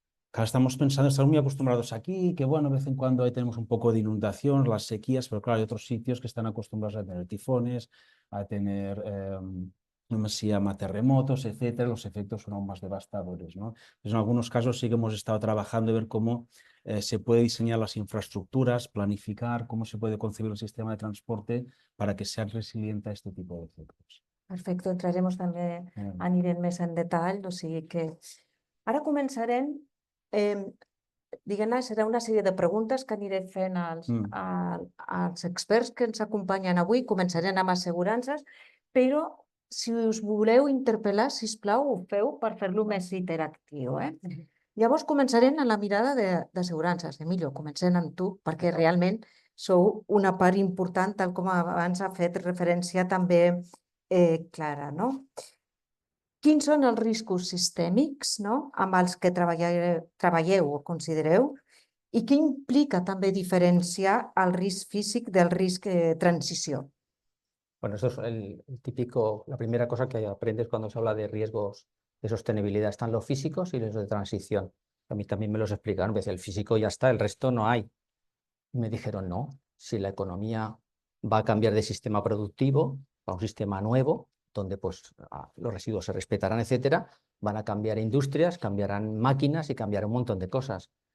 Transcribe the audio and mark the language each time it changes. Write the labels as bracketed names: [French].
[Spanish] Claro, estamos muy acostumbrados aquí, que bueno, de vez en cuando ahí tenemos un poco de inundación, las sequías, pero claro, hay otros sitios que están acostumbrados a tener tifones, a tener, no se llama, terremotos, etcétera. Los efectos son aún más devastadores, ¿no? Pues en algunos casos sí que hemos estado trabajando en ver cómo se puede diseñar las infraestructuras, planificar cómo se puede concebir el sistema de transporte para que sea resiliente a este tipo de efectos. [Catalan] Perfecte, entraremos també, anirem més en detall, o sigui que ara començarem, diguem-ne, serà una sèrie de preguntes que aniré fent als experts que ens acompanyen avui, començarem amb assegurances, però si us voleu interpel·lar, sisplau, ho feu per fer-lo més interactiu. Llavors començarem amb la mirada d'assegurances. Emilio, comencem amb tu, perquè realment sou una part important, tal com abans ha fet referència també Clara, no? Quins són els riscos sistèmics, no?, amb els que treballeu o considereu, i què implica també diferenciar el risc físic del risc transició? [Spanish] Bueno, esto es la primera cosa que aprendes cuando se habla de riesgos de sostenibilidad. Están los físicos y los de transición. A mí también me los explicaron, me decía, el físico ya está, el resto no hay. Y me dijeron, no, si la economía va a cambiar de sistema productivo a un sistema nuevo, donde pues los residuos se respetarán, etcétera, van a cambiar industrias, cambiarán máquinas y cambiarán un montón de cosas.